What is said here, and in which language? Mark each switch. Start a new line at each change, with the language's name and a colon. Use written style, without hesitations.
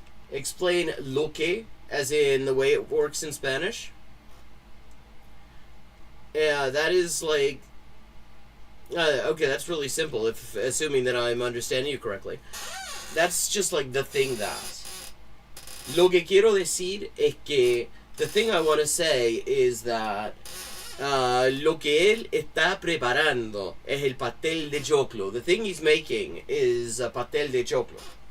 English: Explain loque, as in the way it works in Spanish. Yeah, that is like... okay, that's really simple, if assuming that I'm understanding you correctly. That's just like the thing that.
Spanish: Lo que quiero decir es que...
English: The thing I want to say is that...
Spanish: lo que él está preparando es el pastel de choclo.
English: The thing he's making is a pastel de choclo.